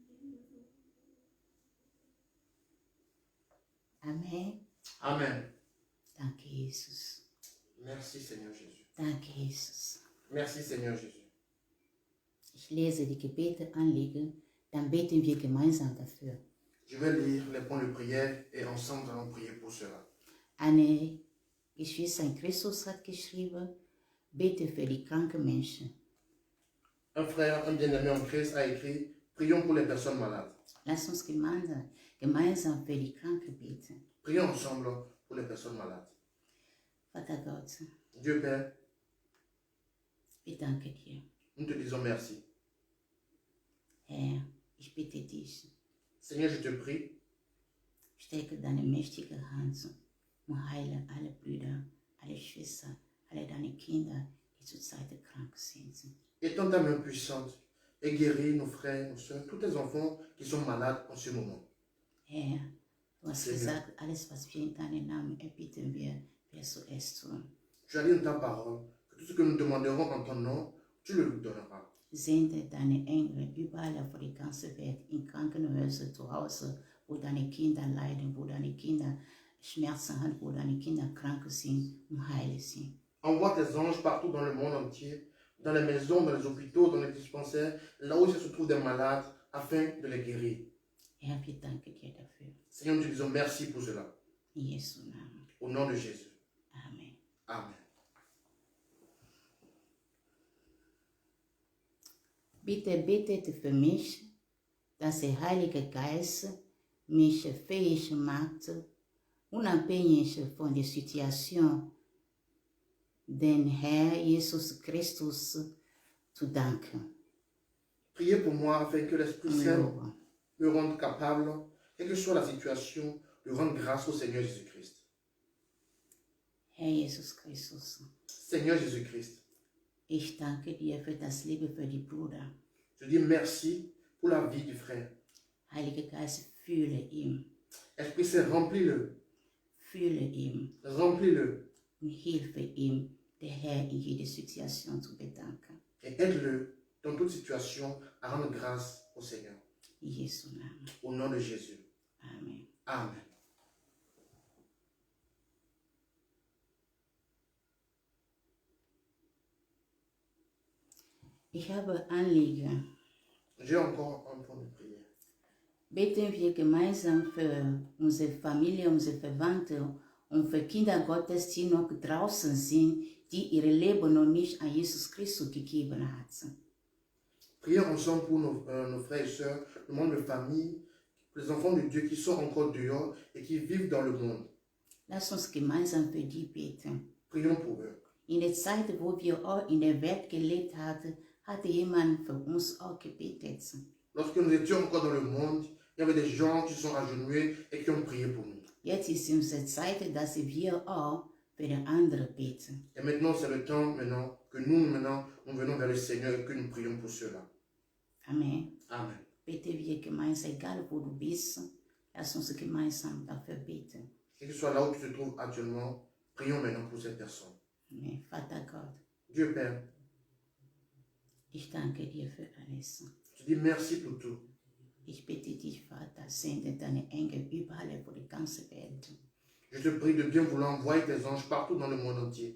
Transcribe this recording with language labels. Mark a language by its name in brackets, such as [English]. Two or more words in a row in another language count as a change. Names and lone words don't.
[German] Amen. [French] Amen. [German] Danke, Jesus. [French] Merci Seigneur Jésus. [German] Danke, Jesus. [French] Merci Seigneur Jésus. [German] Ich lese die Gebete-Anliegen, dann beten wir gemeinsam dafür. [French] Je vais lire les points de prière et ensemble nous allons prier pour cela. [German] Eine Geschwister in Christus hat geschrieben, bete für die kranken Menschen. [French] Un frère, un bien-aimé en Christ a écrit, prions pour les personnes malades. [German] Lass uns gemeinsam für die Kranken beten. [French] Prions ensemble pour les personnes malades. [German] Vater Gott, [French] Dieu Père, [German] ich danke dir. [French] nous te disons merci. [German] Herr, ich bitte dich, [French] Seigneur, je te prie, [German] strecke deine mächtige Hand und heile alle Brüder, alle Schwestern, alle deine Kinder, die zurzeit krank sind. [French] étends ta main puissante et guéris nos frères, nos soeurs, tous tes enfants qui sont malades en ce moment. [German] Herr, du hast [French] Seigneur. [German] gesagt, alles, was wir in deinem Namen erbitten, wirst du es tun. [French] Tu as dit dans ta parole que tout ce que nous demanderons en ton nom, tu le nous donneras. [German] Sende deine Engel überall auf die ganze Welt, in Krankenhäuser, zu Hause, wo deine Kinder leiden, wo deine Kinder Schmerzen haben, wo deine Kinder krank sind und heile sind. [French] Envoie tes anges partout dans le monde entier, dans les maisons, dans les hôpitaux, dans les dispensaires, là où se trouvent des malades, afin de les guérir. [German] Herr, wir danken dir dafür. [French] Seigneur, nous te disons merci pour cela. [German] In Jesu Namen. [French] Au nom de Jésus. [German] Amen. [French] Amen. [German] Bitte betet für mich, dass der Heilige Geist mich fähig macht, unabhängig von der Situation, den Herr Jesus Christus zu danken. [French] Priez pour moi afin que l'Esprit Saint me rende capable, quelle que soit la situation, de rendre grâce au Seigneur Jésus-Christ. [German] Herr Jesus Christus, [French] Seigneur Jésus-Christ, [German] Ich danke dir für das Liebe für die Brüder. [French] Je dis merci pour la vie du frère. [German] Heiliger Geist, fühle ihn. [French] Esprit Saint, remplis-le. [German] Fühle ihn [French] Remplis-le. [German] und hilfe ihm, der Herr in jede Situation zu bedanken. [French] Et aide-le dans toute situation à rendre grâce au Seigneur. [German] In Jesu Namen. [French] Au nom de Jésus. [German] Amen. [French] Amen. [German] Ich habe Anliegen. [French] J'ai encore un point de prière. [German] Beten wir gemeinsam für unsere Familie, unsere Verwandte und für Kinder Gottes, die noch draußen sind, die ihr Leben noch nicht an Jesus Christus gegeben haben. [French] Prions ensemble pour nos frères et sœurs, le monde de famille, les enfants de Dieu qui sont encore dehors et qui vivent dans le monde. [German] Lass uns gemeinsam für die beten. [French] Prions pour eux. [German] In der Zeit, wo wir auch in der Welt gelebt hatten, hatte jemand für uns auch gebetet. [French] Lorsque nous étions encore dans le monde, il y avait des gens qui sont agenouillés et qui ont prié pour nous. [German] Jetzt ist unsere Zeit, dass wir auch für die anderen beten. [French] Et maintenant, c'est le temps que nous venons vers le Seigneur et que nous prions pour cela. [German] Amen. [French] Amen. [German] Beten wir gemeinsam, egal wo du bist, lass uns gemeinsam dafür beten. [French] Quel que soit là où tu te trouves actuellement, prions maintenant pour cette personne. [German] Amen. Vater Gott, [French] Dieu Père, [German] ich danke dir für alles. [French] je dis merci pour tout. [German] Ich bitte dich, Vater, sende deine Engel überall vor die ganze Welt. [French] Je te prie de bien vouloir envoyer tes anges partout dans le monde entier.